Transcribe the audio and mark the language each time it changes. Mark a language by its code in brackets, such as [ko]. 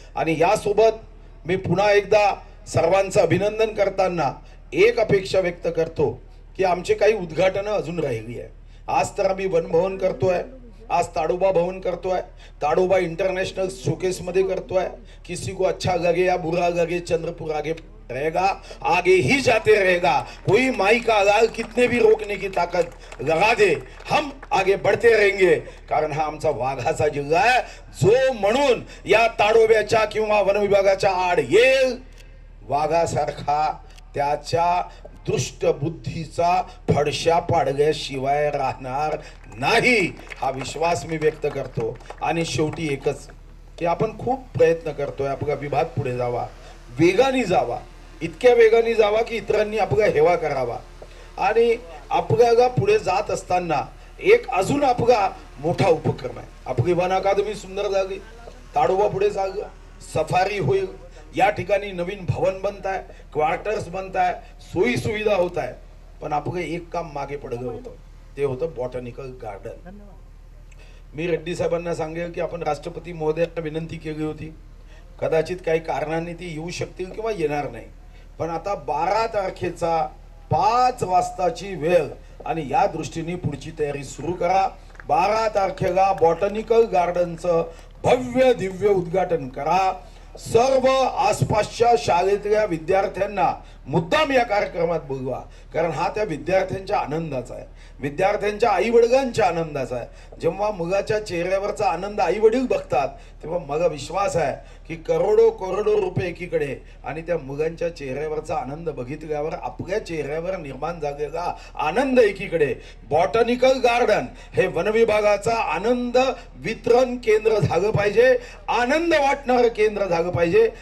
[mr] आणि यासोबत मी पुन्हा एकदा सर्वांचं अभिनंदन करताना एक अपेक्षा व्यक्त करतो की आमचे काही उद्घाटन अजून राहिली आहे. आज तर आम्ही वन भवन करतोय, आज ताडोबा भवन करतोय, ताडोबा इंटरनेशनल शोकेस मध्ये करतोय. [hi] किसी को अच्छा लगे या बुरा लगे, चंद्रपुर आगे रहेगा, आगे ही जाते रहेगा. कोई माई का अलाल कितने भी रोकने की ताकत लगा दे, हम आगे बढ़ते रहेंगे. [mr] कारण हा आमचा वाघाचा जिल्हा आहे, जो म्हणून या ताडोब्याच्या किंवा वन विभागाच्या आड येईल वाघासारखा त्याच्या दुष्ट बुद्धीचा फडशा पाडल्याशिवाय राहणार नाही, हा विश्वास मी व्यक्त करतो। आणि शेवटी एकच की आपण खूप प्रयत्न करतोय आपला विभाग पुढे जावा, वेगाने जावा, इतक्या वेगाने जावा की इतरांनी आपला हेवा करावा। आणि आपल्याला पुढे जात असताना एक अजून आपला मोठा उपक्रम आहे। आपली वन अकादमी सुंदर झाली, ताडोबा पुढे जागं, सफारी होईल, या ठिकाणी नवीन भवन बनत आहे, क्वार्टर्स बनत आहे, सोयी सुविधा होत आहे। पण आपलं एक काम मागे पडलं होतं, ते होतं बॉटॅनिकल गार्डन। मी रेड्डी साहेबांना सांगेल की आपण राष्ट्रपती महोदयांना विनंती केली होती, कदाचित काही कारणांनी ती येऊ शकतील किंवा येणार नाही, पण आता 12 तारखेचा 5 वाजताची वेळ आणि या दृष्टीने पुढची तयारी सुरू करा। 12 तारखेला बॉटॅनिकल गार्डनचं भव्य दिव्य उद्घाटन करा। सर्व आसपासच्या शाळेतल्या विद्यार्थ्यांना मुद्दाम या कार्यक्रमात बोलवा, कारण हा त्या विद्यार्थ्यांच्या आनंदाचा आहे, विद्यार्थ्यांच्या आई वडिलांच्या आनंदाचा आहे। जेव्हा मुलाच्या चेहऱ्यावरचा आनंद आई वडील बघतात तेव्हा मला विश्वास आहे की करोडो करोडो रुपये एकीकडे आणि त्या मुलांच्या चेहऱ्यावरचा आनंद बघितल्यावर आपल्या चेहऱ्यावर निर्माण झालेला आनंद एकीकडे बॉटॅनिकल गार्डन हे वन विभागाचा आनंद वितरण केंद्र झालं पाहिजे, आनंद वाटणारं केंद्र झालं पाहिजे।